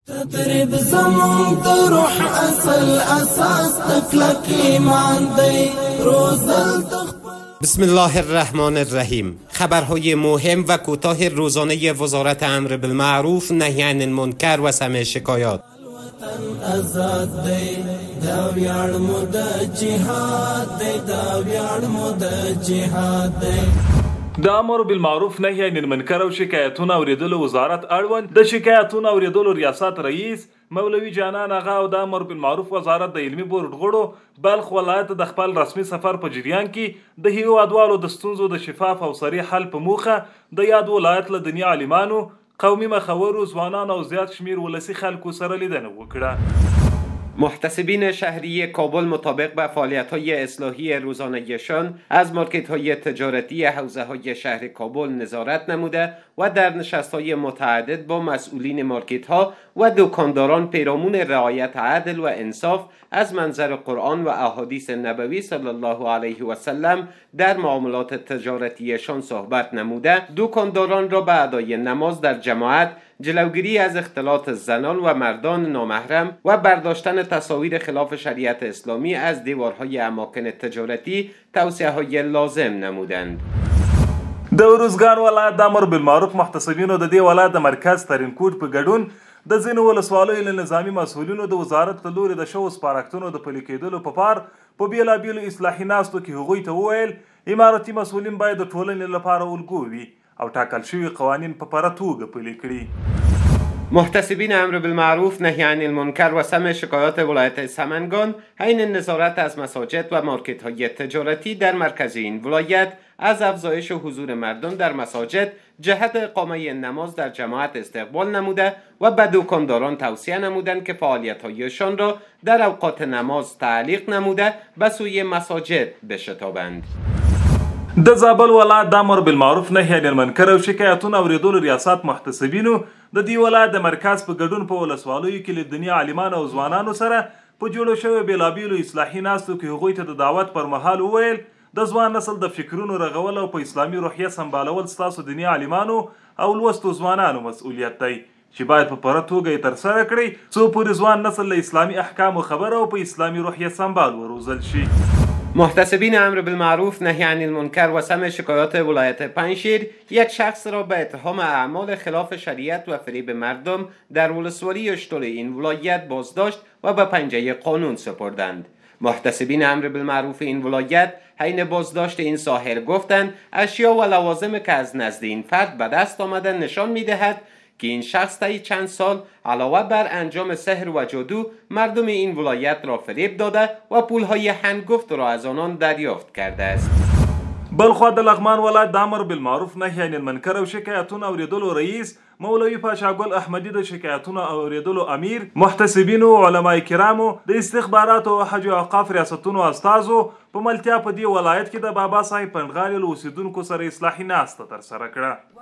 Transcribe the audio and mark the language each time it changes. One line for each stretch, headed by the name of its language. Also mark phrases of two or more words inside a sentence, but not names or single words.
Arabic: تدريب زمون د روح اصل اساس تکلک ایمان دی روزل بسم الله الرحمن الرحیم.
Persian: خبرهای مهم و کوتاه روزانه وزارت امر بالمعروف نهی عن المنکر و سمع شکایات.
Pashto: آزاد دی دا ویاړ مو د جهاد دی دا ویاړ مو د جهاد دی. د امر بالمعروف نهی عن المنکر او شکایتونو اوریدلو وزارت اړوند د شکایتونو اوریدلو ریاست رئیس مولوی جانان آغا او د امر بالمعروف وزارت د علمي بورډ غړو بلخ ولایت د خپل رسمي سفر په جریان کې د هیوادوالو د ستونزو د شفاف او صریح حل په موخه د یاد ولایت له دنیا عالمانو، قومي مخورو، ځوانانو او زیات شمیر ولسی خلکو سره لیدنه وکړه.
Persian: محتسبین شهری کابل مطابق به فعالیت‌های اصلاحی روزانه‌شان از مارکت‌های تجارتی حوزه‌های شهر کابل نظارت نموده و در نشست‌های متعدد با مسئولین مارکت‌ها و دکانداران پیرامون رعایت عدل و انصاف از منظر قرآن و احادیث نبوی
Arabic: صلی الله علیه و سلم
Persian: در معاملات تجارتیشان صحبت نموده، دکانداران را به ادای نماز در جماعت، جلوگیری از اختلاط زنان و مردان نامحرم و برداشتن تصاویر خلاف شریعت اسلامی از دیوارهای اماکن تجارتی توصیه‌های لازم نمودند.
Pashto: د روزګان ولایت د امر بالمعروف محتسبینو د دې ولایت د مرکز ترینکوټ په ګډون د ځینو ولسوالیو له نظامي مسؤلینو د وزارت له لوري د شوو سپارښتنو د پلي کېدلو په پار په بېلابېلو اصلاحي ناستو کې هغوی ته وویل امارتي مسؤلین باید د ټولنې لپاره الګو وي او ټاکل شوي قوانین په پوره توګه پلي کړي.
Persian: محتسبین امر بالمعروف نهی عن المنکر و سمع شکایات ولایت سمنگان حین نظارت از مساجد و مارکت‌های تجارتی در مرکز این ولایت از افزایش حضور مردم در مساجد جهت اقامه نماز در جماعت استقبال نموده و به دکانداران توصیه نمودند که فعالیت‌هایشان را در اوقات نماز تعلیق نموده به سوی مساجد بشتابند.
Pashto: د زابل ولایت د امر بالمعروف نهی عن المنکر او شکایتونو اوریدلو ریاست محتسبینو د دې ولایت د مرکز په ګډون په ولسوالیو کې له دنیا عالمانو او ځوانانو سره په جوړو شویو بېلابېلو اصلاحي ناستو کې هغوی ته د دعوت پر مهال وویل د ځوان نسل د فکرونو رغول او په اسلامي روحیه سمبالول ستاسو دنیا عالمانو او لوستو ځوانانو مسؤلیت دی چې باید په پوره توګه یې ترسره کړئ څو پورې ځوان نسل له اسلامي احکامو خبره او په اسلامي روحیه سمبال وروزل شي.
Persian: محتسبین امر بالمعروف نهی عن المنکر و سمع شکایات ولایت پنجشیر یک شخص را به اتهام اعمال خلاف شریعت و فریب مردم در ولسوالی اشتول این ولایت بازداشت و به پنجه قانون سپردند. محتسبین امر بالمعروف این ولایت حین بازداشت این ساحر گفتند اشیا و لوازم که از نزد این فرد به دست آمده نشان می‌دهد که این شخص طی چند سال علاوه بر انجام سحر و جادو مردم این ولایت را فریب داده و پولهای هنگفت را از آنان دریافت کرده است.
Pashto: بلخوا د لغمان ولایت د امر بالمعروف نهی عن المنکر او شکایتونو اوریدلو رئیس مولوی پاشاګل احمدی د شکایتونو اوریدلو امیر محتسبینو علماء کرامو د استخباراتو او حج او اوقاف ریاستونو استازو په ملتیا په دې ولایت کې د بابا صاحب پنډغالي له اوسیدونکو سره اصلاحي ناسته ترسره کړه.